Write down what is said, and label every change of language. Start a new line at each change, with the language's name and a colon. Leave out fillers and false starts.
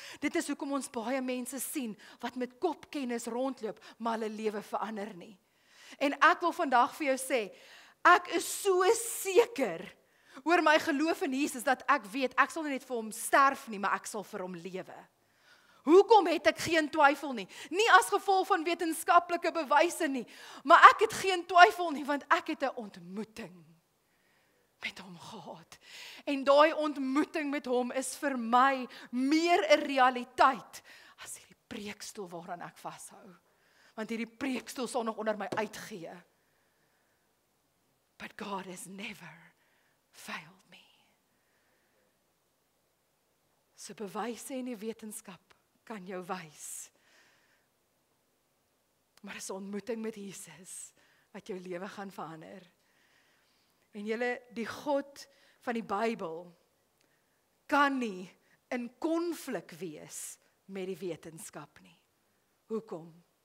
Afrikaans: Dit is hoekom ons baie mense sien, wat met kopkennis rondloop, maar hulle lewe verander nie. En ek wil vandag vir jou sê, ek is so seker oor my geloof in Jesus, dat ek weet, ek sal nie net vir hom sterf nie, maar ek sal vir hom lewe. Hoekom het ek geen twyfel nie? Nie as gevolg van wetenskaplike bewyse nie, maar ek het geen twyfel nie, want ek het 'n ontmoeting met hom gehad. En daai ontmoeting met hom is vir my meer 'n realiteit as hierdie preekstoel waaraan ek vashou. Want hierdie preekstoel sal nog onder my uitgee.
English: But God has never failed me.
Afrikaans: So bewyse en die wetenskap kan jou wys. Maar is 'n ontmoeting met Jesus wat jou lewe gaan verander. En julle, die God van die Bybel kan nie in konflik wees met die wetenskap nie. Hoekom?